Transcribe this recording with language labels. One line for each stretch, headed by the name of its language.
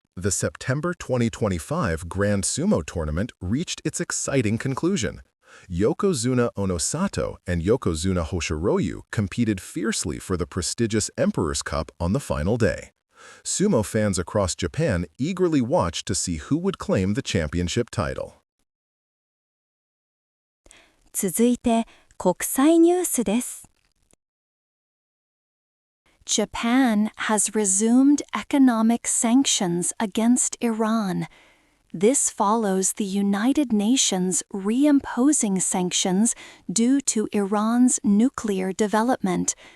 English: The September 2025 Grand Sumo Tournament reached its exciting conclusion. Yokozuna Onosato and Yokozuna Hoshiroyu competed fiercely for the prestigious Emperor's Cup on the final day. Sumo fans across Japan eagerly watched to see who would claim the championship title.
Japanese: 続いて国際ニュースです。
English: Japan has resumed economic sanctions against Iran. This follows the United Nations reimposing sanctions due to Iran's nuclear development.